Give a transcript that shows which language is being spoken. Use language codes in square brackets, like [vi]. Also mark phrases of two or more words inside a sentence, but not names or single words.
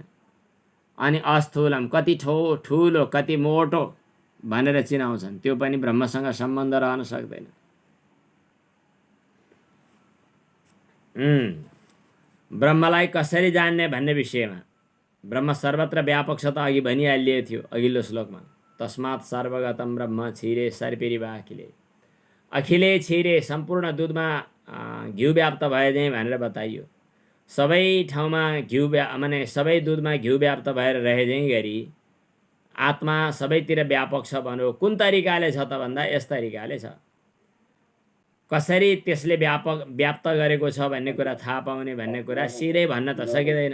[ne] अनि अस्थूलम कति ठुलो कति मोटो भनेर चिनाउँछन्, त्यो पनि ब्रह्मसँग सम्बन्ध रहन सक्दैन। ब्रह्मलाई कसरी जान्ने भन्ने विषयमा ब्रह्म सर्वत्र व्यापक छ त अघि भनिहालिएको थियो अघिल्लो श्लोकमा। [sa] तस्मात् सर्वगतम ब्रह्म क्षीरे सर्पिरिवा अखिले। अखिले क्षीरे [ne] सम्पूर्ण दुधमा घिउ व्याप्त भए चाहिँ भनेर बताइयो। सबै ठाउँमा घिउ माने सबै दुधमा घिउ व्याप्त भएर रहे चाहिँ गरी आत्मा सबैतिर व्यापक छ भन्यो। कुन तरिकाले छ त भन्दा यस तरिकाले छ। कसरी त्यसले व्याप्त गरेको छ भन्ने कुरा थाहा पाउने भन्ने कुरा सिधै भन्न त सकिँदैन।